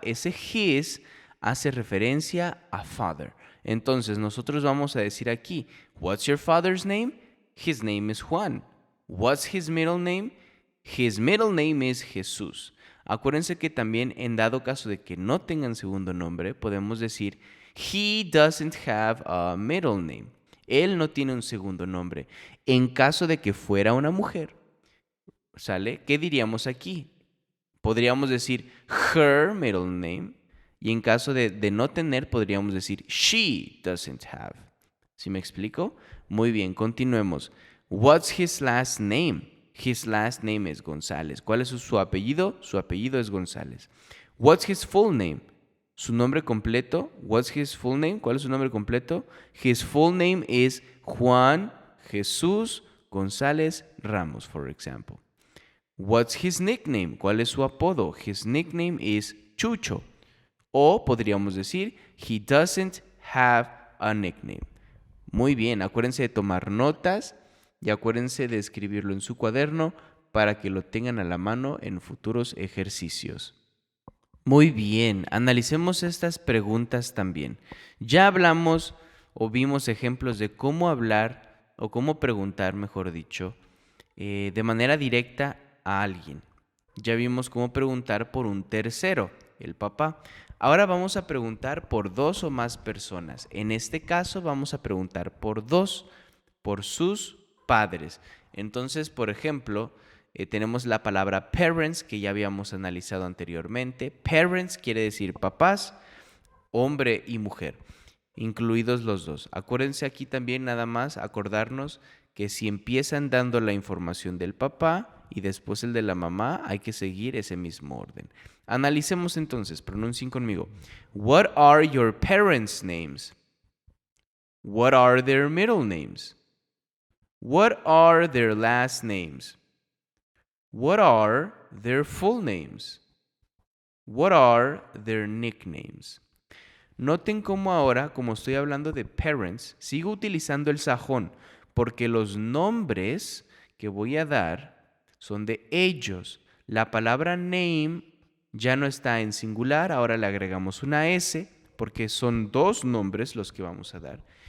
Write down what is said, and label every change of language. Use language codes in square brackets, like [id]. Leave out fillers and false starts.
[es] Ese his hace referencia a father. Entonces nosotros vamos a decir aquí, [en] what's your father's name? His name is Juan. What's his middle name? His middle name is Jesús. [es] Acuérdense que también en dado caso de que no tengan segundo nombre, podemos decir [en] He doesn't have a middle name. [es] Él no tiene un segundo nombre. En caso de que fuera una mujer, ¿sale? ¿Qué diríamos aquí? Podríamos decir [en] her middle name. [es] Y en caso de no tener, podríamos decir [en] she doesn't have. [es] ¿Sí me explico? Muy bien, continuemos. [en] What's his last name? His last name [es] es González. ¿Cuál es su apellido? Su apellido es González. [en] What's his full name? [es] Su nombre completo. [en] What's his full name? [es] ¿Cuál es su nombre completo? [en] His full name is Juan Jesús González Ramos, for example. What's his nickname? [es] ¿Cuál es su apodo? [en] His nickname is Chucho. [es] O podríamos decir, [en] he doesn't have a nickname. [es] Muy bien, acuérdense de tomar notas y acuérdense de escribirlo en su cuaderno para que lo tengan a la mano en futuros ejercicios. Muy bien, analicemos estas preguntas también. Ya hablamos o vimos ejemplos de cómo hablar o cómo preguntar, mejor dicho, de manera directa a alguien. Ya vimos cómo preguntar por un tercero, el papá. Ahora vamos a preguntar por dos o más personas. En este caso vamos a preguntar por dos, por sus padres. Entonces, por ejemplo, tenemos la palabra parents que ya habíamos analizado anteriormente. Parents quiere decir papás, hombre y mujer, incluidos los dos. Acuérdense aquí también nada más acordarnos que si empiezan dando la información del papá y después el de la mamá, hay que seguir ese mismo orden. Analicemos entonces, pronuncien conmigo. [en] What are your parents' names? What are their middle names? What are their last names? What are their full names? What are their nicknames? [es] Noten cómo ahora, como estoy hablando de parents, sigo utilizando el sajón, porque los nombres que voy a dar son de ellos. La palabra name ya no está en singular, ahora le agregamos una S, porque son dos nombres los que vamos a dar.